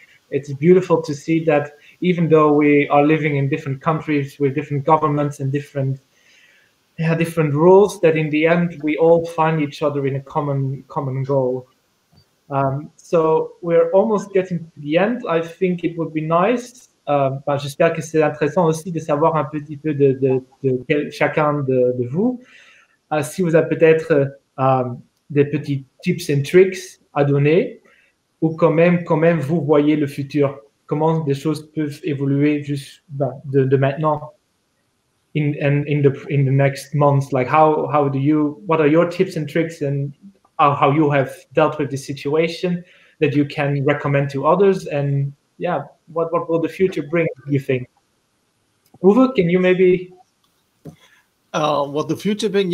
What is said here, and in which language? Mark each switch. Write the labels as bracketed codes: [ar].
[en] It's beautiful to see that even though we are living in different countries with different governments and different rules, that in the end we all find each other in a common goal. So we're almost getting to the end. I think it would be nice. [fr] J'espère que c'est intéressant aussi de savoir un petit peu de chacun de vous. Si vous avez peut-être des petits [en] tips and tricks [fr] à donner, ou quand même vous voyez le futur, comment des choses peuvent évoluer juste de maintenant [en] in the next months. Like what are your tips and tricks, and how you have dealt with this situation that you can recommend to others, and what will the future bring, you think? Uwe, can you maybe what the future brings?